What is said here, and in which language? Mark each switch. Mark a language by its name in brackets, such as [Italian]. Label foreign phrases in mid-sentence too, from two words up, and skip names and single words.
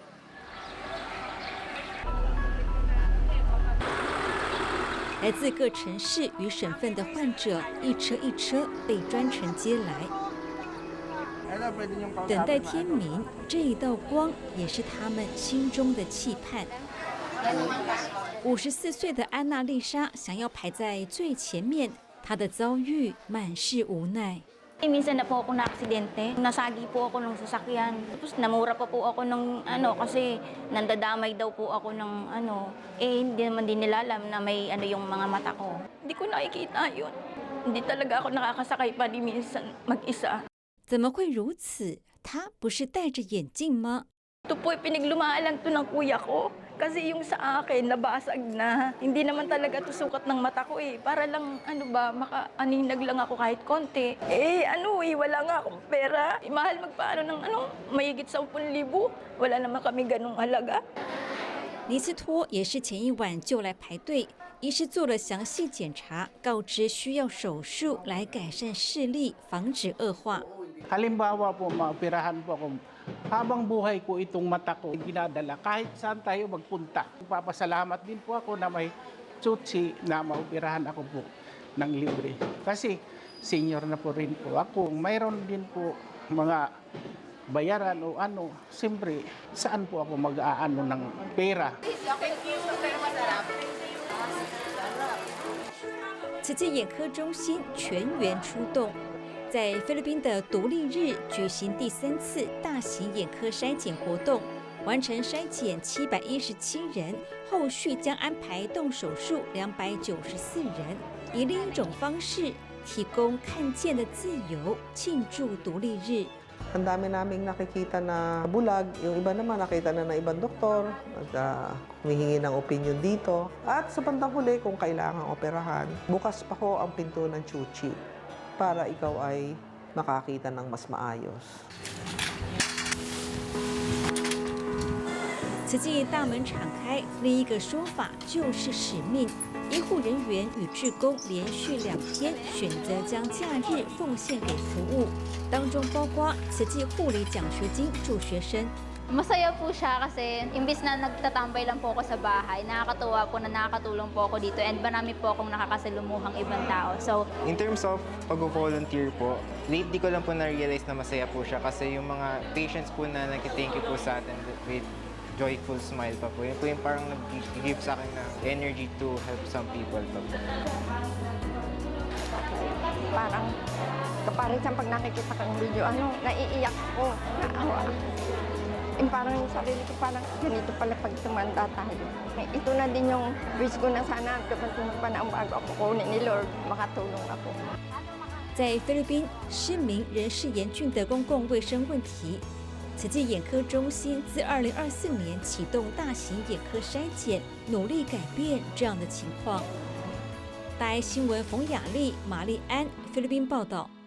[Chinese] 来自各城市与省份的患者，一车一车被专程接来。等待天明，这一道光也是他们心中的期盼。54岁的安娜丽莎想要排在最前面，她的遭遇满是无奈。 [Filipino] Minsan na po ako na-aksidente. Nasagi po ako ng sasakyan. Tapos namura pa po ako ng kasi nandadamay daw po ako ng hindi naman din nila alam na may yung mga mata ko. Hindi ko nakikita yun. Hindi talaga ako nakakasakay pa ni minsan mag-isa. [Chinese] 怎么会如此？她不是戴着眼镜吗？ [Filipino] Ito po pinaglumaan to ng kuya ko. Kasi yung sa akin, nabasag na. Hindi naman talaga to sukat ng mata ko eh. Para lang, maka-aninag lang ako kahit konti. Wala nga akong pera. Mahal magpaano ng mayigit 10,000. Wala naman kami ganung halaga. [Chinese] 尼斯托也是前一晚就来排队，医师做了详细检查，告知需要手术来改善视力，防止恶化。 [Filipino] Halimbawa po, maoperahan po ako. Habang buhay ko itong mata ko, ginadala kahit saan tayo magpunta. Papasalamat din po ako na may tsutsi na maoperahan ako po ng libre. Kasi senior na po rin po ako. Mayroon din po mga bayaran o siyempre saan po ako mag-aano ng pera. [Chinese] 慈济眼科中心全员出动。在菲律宾的独立日举行第3次大型眼科筛检活动，完成筛检717人，后续将安排动手术294人，以另一种方式提供看见的自由，庆祝独立日。 [Filipino] Ang dami naming nakikita na bulag, yung iba naman nakita na ng ibang doktor, humihingi ng opinion dito. At sa bandang huli, kung kailangang operahan, bukas pa ho ang pinto ng Chuchi para ikaw ay makakita ng mas maayos. [Chinese] 慈济大门敞开，另一个说法就是使命。医护人员与志工连续2天选择将假日奉献给服务，当中包括慈济护理奖学金助学生。 [Filipino] Masaya po siya kasi imbis na nagtatambay lang po ako sa bahay, nakakatuwa po na nakakatulong po ako dito and marami po akong nakakasalumuhang ibang tao. So, [English] in terms of [Filipino] pag-volunteer po, lately ko lang po na-realize na masaya po siya kasi yung mga patients po na nag-thank you po sa atin [English] with joyful smile [Filipino] pa po. Yun po yung parang nag-give sa akin ng energy [English] to help some people [Filipino] pa po. Parang kaparisan pag nakikita kang video, naiiyak ko, naawa. Parang yung sarili ko parang ganito pala pag tumanda tayo. Ito na din yung wish ko na sana kapag tumagpa na bago ako kunin ni Lord, makatulong ako. [Chinese] 在菲律宾，失明仍是严峻的公共卫生问题。慈济眼科中心自2024年启动大型眼科筛检，努力改变这样的情况。大爱新闻冯雅丽、玛丽安，菲律宾报道。